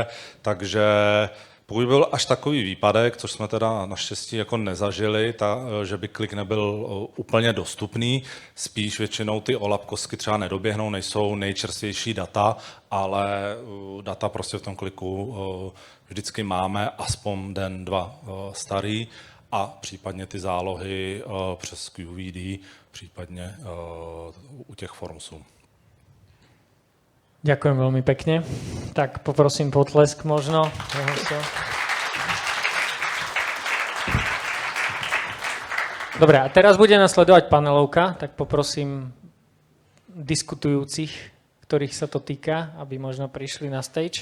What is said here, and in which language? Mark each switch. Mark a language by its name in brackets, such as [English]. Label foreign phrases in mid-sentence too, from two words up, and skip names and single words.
[Czech] takže pokud byl až takový výpadek, což jsme teda naštěstí jako nezažili, že by Qlik nebyl úplně dostupný, spíš většinou ty OLAP kostky třeba nedoběhnou, nejsou nejčerstvější data, ale data prostě v tom Qliku vždycky máme aspoň den, dva starý a případně ty zálohy přes QVD, případně u těch formsů. [Slovak] Ďakujem veľmi pekne. Tak poprosím potlesk možno. Dobre, a teraz bude nasledovať panelovka, tak poprosím diskutujúcich, ktorých sa to týka, aby možno prišli na stage.